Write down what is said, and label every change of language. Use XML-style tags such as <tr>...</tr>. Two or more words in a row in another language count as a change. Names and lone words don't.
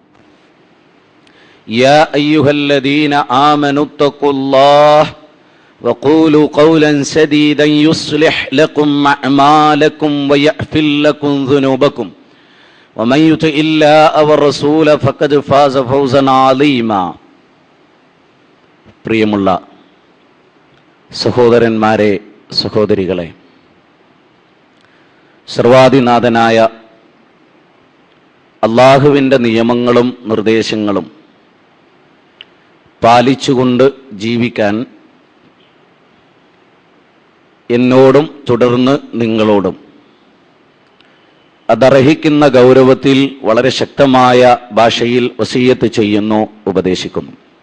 <ar>يا أيها الذين آمنوا اتقوا الله وقولوا قولا سديدا يصلح لكم أعمالكم ويغفر لكم ذنوبكم ومن يطع الله والرسول فقد فاز فوزا عظيما പ്രിയമുള്ള</ar> <ml>സഹോദരന്മാരെ സഹോദരികളെ, സർവാധിനാഥനായ അല്ലാഹുവിൻ്റെ നിയമങ്ങളും നിർദ്ദേശങ്ങളും പാലിച്ചുകൊണ്ട് ജീവിക്കാൻ എന്നോടും തുടർന്ന് നിങ്ങളോടും അതർഹിക്കുന്ന ഗൗരവത്തിൽ വളരെ ശക്തമായ ഭാഷയിൽ വസിയ്യത്ത് ചെയ്യുന്നു, ഉപദേശിക്കുന്നു.</ml>